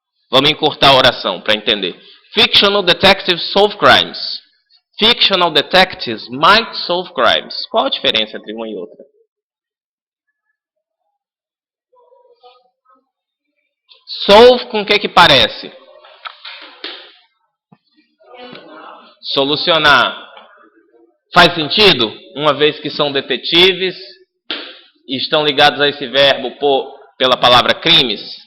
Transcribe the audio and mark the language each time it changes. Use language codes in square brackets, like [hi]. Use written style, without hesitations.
[pt] Vamos encurtar a oração para entender. [en] Fictional detectives solve crimes. Fictional detectives might solve crimes. [pt] Qual a diferença entre uma e outra? Solve com o que parece? Solucionar. Faz sentido? Uma vez que são detetives e estão ligados a esse verbo pela palavra crimes?